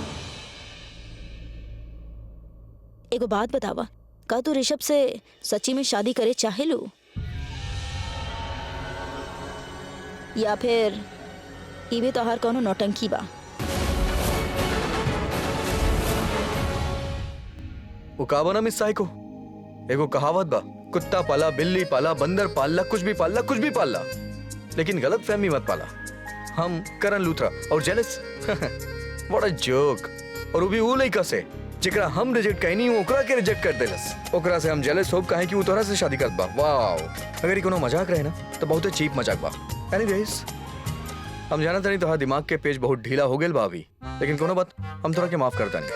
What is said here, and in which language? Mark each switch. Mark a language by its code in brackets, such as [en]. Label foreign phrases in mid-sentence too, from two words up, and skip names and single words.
[bho] एगो बात बतावा, का तू ऋषभ से सच्ची में शादी करे चाहे लो या फिर ये भी तोहार कोनो नौटंकी बा? वो का बना मिस साई को एगो कहावत बा, कुत्ता पाला, बिल्ली पाला, बंदर पाला, कुछ भी पाला, लेकिन गलत फहमी मत पाला। हम करण लूथरा और जेलस। [en] what a joke. [bho] और वो भी वो लइका से जेकरा हम रिजेक्ट कहनी ओकरा के रिजेक्ट कर देलस। ओकरा से हम जेलस होब काहे कि वो तोरा से शादी करत बा। वाओ, अगर ये कोनो मजाक रहे ना तो बहुत चीप मजाक बा। एनीवेज, हम जानत नहीं तोहार दिमाग के पेज बहुत ढीला हो गेल बा अभी, लेकिन कोनो बात हम तोरा के माफ करता नहीं।